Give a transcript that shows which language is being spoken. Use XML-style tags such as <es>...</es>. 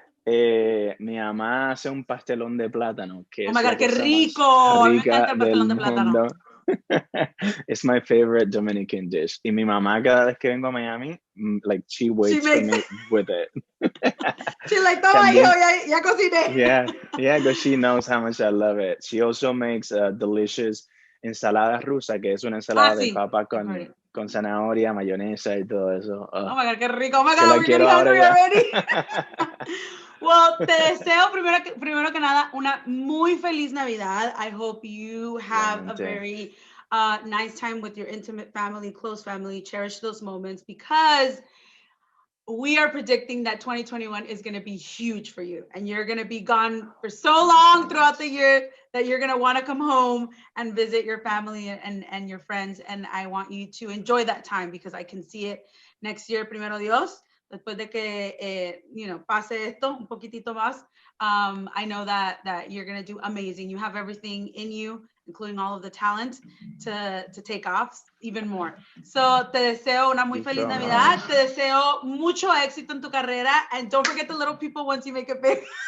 <es>Mi mamá hace un pastelón de plátano. Que</es> <en>oh my God,</en> <es>qué rico. Me encanta el pastelón de plátano.</es> <en>It's my favorite Dominican dish.</en> <es>Y mi mamá cada vez que vengo a Miami,</es> <en>like she waits for me with it. She's like,</en> <es>toma hijo, ya cociné.</es> <en>Yeah, because she knows how much I love it. She also makes a delicious</en> <es>ensalada rusa, que es una ensalada de papa con zanahoria, mayonesa y todo eso.</es> <en>Oh my God,</en> <es>qué rico.</es> <en>Oh my God, we're getting hungry already.</en> <es>Well, te deseo primero que nada una muy feliz Navidad.</es> <en>I hope you have a very nice time with your intimate family, close family. Cherish those moments because we are predicting that 2021 is going to be huge for you and you're going to be gone for so long throughout the year that you're going to want to come home and visit your family and your friends. And I want you to enjoy that time because I can see it next year,</en> <es>primero Dios, después de que, pase esto un poquitito más.</es> <en>I know that you're going to do amazing. You have everything in you, including all of the talent to take off even more.</en> <es>So te deseo una muy feliz Navidad. Te deseo mucho éxito en tu carrera.</es> <en>And don't forget the little people once you make it big.</en>